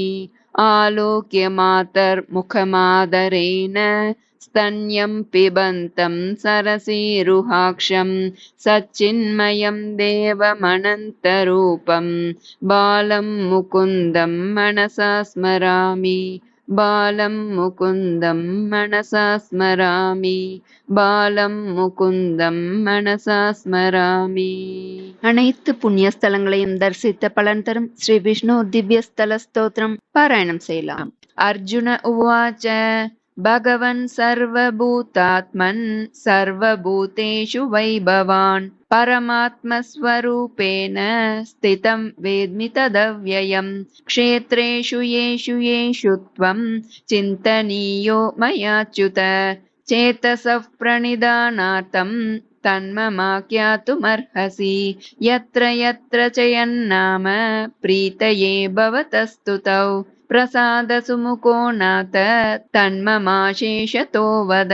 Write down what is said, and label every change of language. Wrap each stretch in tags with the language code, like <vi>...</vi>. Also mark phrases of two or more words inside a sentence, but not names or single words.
<sa>आलोक्य मातर्मुखमादरेण स्तन्यं पिबन्तं सरसीरुहाक्षं सच्चिन्मयं देवमनन्तरूपं बालं मुकुन्दं मनसा स्मरामि बालं मुकुन्दं मनसा स्मरामि बालं मुकुन्दं मनसा स्मरामि.</sa> <ta>அனைத்து புண்ணிய ஸ்தலங்களையும் தரிசித்த பலன் தரும் ஸ்ரீ விஷ்ணு திவ்ய ஸ்தல ஸ்தோத்திரம் பாராயணம் செய்யலாம்.</ta> <sa>अर्जुन उवाच भगवन् सर्वभूतात्मन् सर्वभूतेषु वैभवान् परमात्मस्वरूपेण स्थितं वेद्मि तदव्ययम् क्षेत्रेषु येषु येषु त्वं चिन्तनीयो मयाच्युत चेतसः प्रणिधानार्थं तन्ममाख्यातुमर्हसि यत्र यत्र च यन्नाम प्रीतये भवतस्तुतौ प्रसादसुमुखो नाथ तन्ममाशेषतो वद.</sa>